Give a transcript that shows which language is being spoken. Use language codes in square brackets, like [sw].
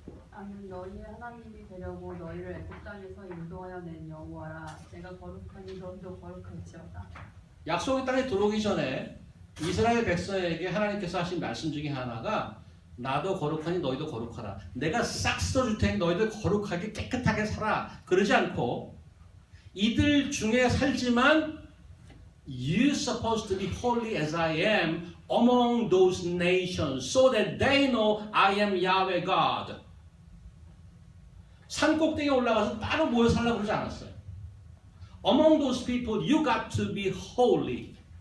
[ko] 나는 너희의 하나님이 되려고 너희를 애굽 땅에서 인도하여 낸 여호와라. 내가 거룩하니 너희도 거룩할지어다. 약속의 땅에 들어오기 전에 이스라엘 백성에게 하나님께서 하신 말씀 중에 하나가 나도 거룩하니 너희도 거룩하라. 내가 싹 쓸어줄 테니 너희들 거룩하게 깨끗하게 살아. 그러지 않고 이들 중에 살지만 [en] You supposed to be holy as I am among those nations so that they know I am Yahweh God. [ko] 산 꼭대기에 올라가서 따로 모여 살라고 그러지 않았어요. [en] Among those people you got to be holy.